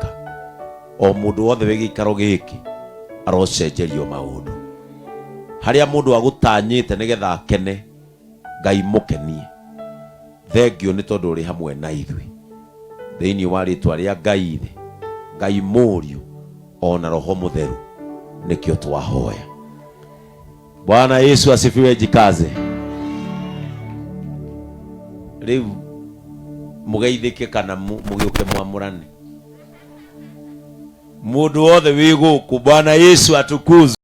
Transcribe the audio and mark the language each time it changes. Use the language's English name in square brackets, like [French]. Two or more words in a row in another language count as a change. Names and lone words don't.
[Kikuyu] O mũndũ wothe wĩ gĩikaro gĩkĩ arocenjerio maũndũ. Harĩa mũndũ agũtanyĩte nĩgetha akene, Ngai mũkenie. Thengio nĩ tondũ ũrĩ hamwe na ithuĩ. Thĩinĩ wa rĩtwa rĩa Ngai Ithe, Ngai Mũriũ, ona Roho Mũtheru, nĩkĩo twahoya. [Swahili] Bwana Yesu asifiwe. Jikaze. [Kikuyu] Rĩu mũgeithĩke kana mũgĩũke mwamũrane. Mũndũ wothe wĩ gũkũ, [Swahili] Bwana Yesu atukuzwe.